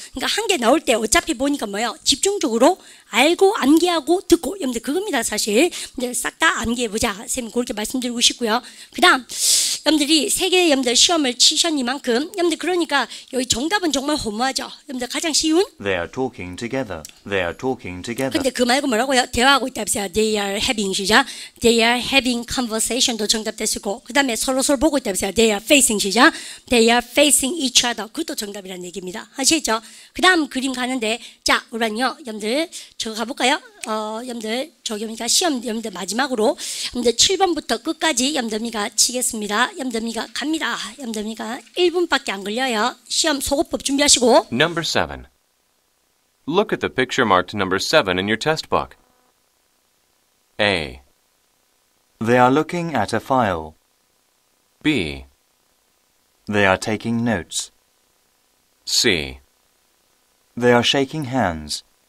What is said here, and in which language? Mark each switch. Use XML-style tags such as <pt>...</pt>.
<ko>그러니까 한 개 나올 때 어차피 보니까 뭐예요? 집중적으로 알고 암기하고 듣고 여러분들 그겁니다 사실. 이제 싹 다 암기해보자. 쌤이 그렇게 말씀드리고 싶고요. 그 다음 여러분들이 세계 여러분들 시험을 치셨니만큼 여러분들 그러니까 여기 정답은 정말 허무하죠. 여러분들 가장 쉬운</ko> <en>They are talking together. They are talking together.</en> <ko>근데 그 말고 뭐라고요? 대화하고 있다 해보세요.</ko> <en>They are having 시작. They are having conversation</en> <ko>도 정답 됐고 그 다음에 서로 보고 있다 해보세요.</ko> <en>They are facing 시작. They are facing each other.</en> <ko>그것도 정답이라는 얘기입니다. 아시겠죠? 그 다음 그림 가는데 자 우리는요 여러분들 저거 가볼까요? 여러분들 저기 시험 여러분들 마지막으로 여러분들 7번부터 끝까지 여러분들미가 치겠습니다. 여러분들미가 갑니다. 여러분들미가 1분밖에 안 걸려요. 시험 소거법 준비하시고</ko> <en>Number 7. Look at the picture marked number 7 in your test book. A. They are looking at a file. B. They are taking notes. C. They are shaking hands.</en>